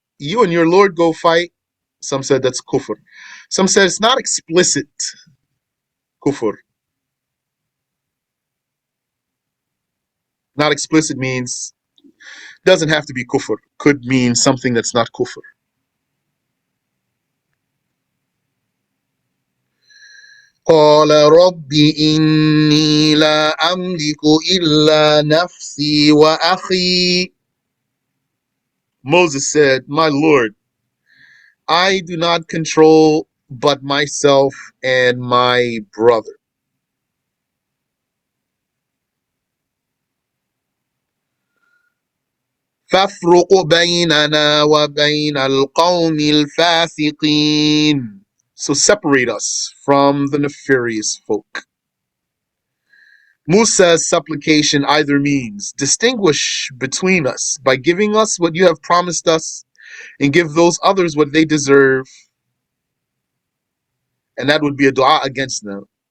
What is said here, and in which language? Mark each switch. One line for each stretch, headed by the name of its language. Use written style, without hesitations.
English: You and your Lord go fight. Some said that's kufr. Some said it's not explicit kufr. Not explicit means doesn't have to be kufr. Could mean something that's not kufr.
Arabic: قال رب إني لا أملك إلا نفسي وأخي.
English: Moses said, "My Lord, I do not control but myself and my brother."
Arabic: فافرق بيننا وبين القوم الفاسقين.
English: So separate us from the nefarious folk. Musa's supplication either means distinguish between us by giving us what you have promised us and give those others what they deserve, and that would be a dua against them.